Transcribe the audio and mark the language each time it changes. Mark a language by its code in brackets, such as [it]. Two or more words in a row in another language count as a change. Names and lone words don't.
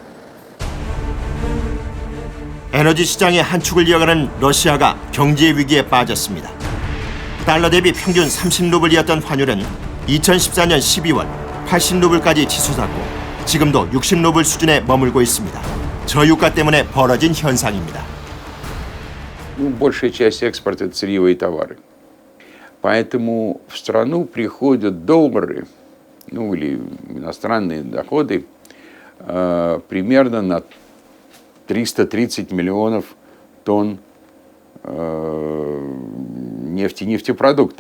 [ko] 에너지 시장의 한 축을 이어가는 러시아가 경제 위기에 빠졌습니다. 달러 대비 평균 30루블이었던 환율은 2014년 12월 80루블까지 치솟았고 지금도 60루블 수준에 머물고 있습니다. 저유가 때문에 벌어진 현상입니다. [ru] Большая часть экспорта – это сырьевые товары. Поэтому в страну приходят доллары, или иностранные доходы, примерно на 330 миллионов тонн нефти и нефтепродуктов.